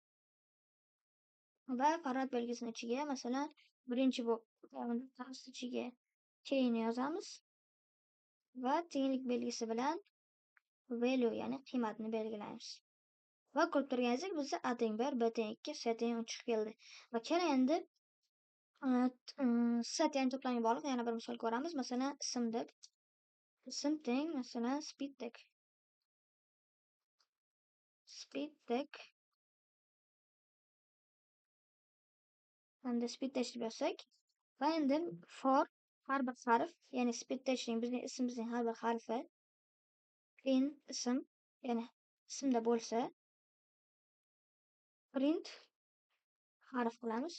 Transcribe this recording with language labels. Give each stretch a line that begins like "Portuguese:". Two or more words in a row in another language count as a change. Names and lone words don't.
Uzbek: Va format belgisini ichiga masalan birinchi ichiga keyni yozamiz va tenglik belgisi bilan value, ya'ni qiymatni belgilaymiz. Va ko'rib turganingizdek, bizda A teng 1, B teng 2, S teng 3 chiqib keldi. Va keyin endi set, ya'ni to'plamga bog'liq yana bir misol ko'ramiz. Masalan, ism deb. Ism teng, masalan, speed tag. Speed tag. Hamda speed tag deb yozsak. Va endi for har bir harf, ya'ni speed tagning bizning ismimizning har bir harfi in ism, ya'ni ismda bo'lsa, print harf qilamiz.